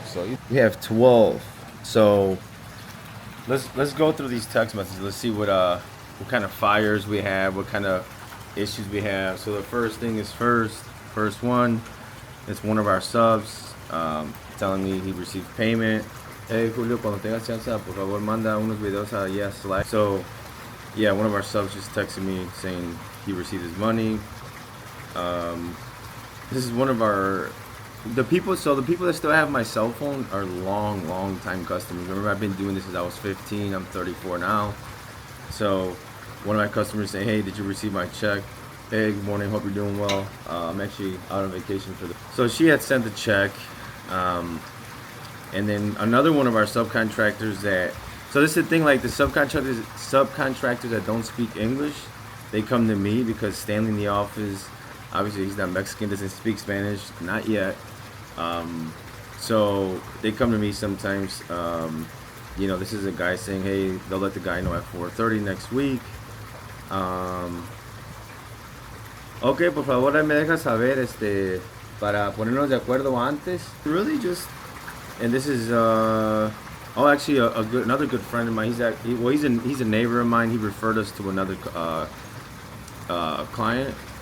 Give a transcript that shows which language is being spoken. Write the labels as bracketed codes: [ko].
[en] So we have 12. So let's go through these text messages. Let's see what kind of fires we have, what kind of issues we have. So the first thing is first one. It's one of our subs telling me he received payment. [es] Hey Julio, cuando tengas chance, por favor manda unos videos allá a Slack. [en] So yeah, one of our subs just texted me saying he received his money. This is one of the people that still have my cell phone are long time customers. Remember, I've been doing this since I was 15. I'm 34 now. So one of my customers saying, hey, did you receive my check? Hey, good morning, hope you're doing well. I'm actually out on vacation for the... So she had sent the check. And then another one of our subcontractors that... So this is the thing, like the subcontractors that don't speak English, they come to me because Stanley in the office, obviously he's not Mexican, doesn't speak Spanish, not yet. So they come to me sometimes. You know, this is a guy saying, hey, they'll let the guy know at 4:30 next week. [es] Ok, por favor, me dejas saber, para ponernos de acuerdo antes. [en] Really just, and this is, actually another good friend of mine. He's a neighbor of mine. He referred us to another client.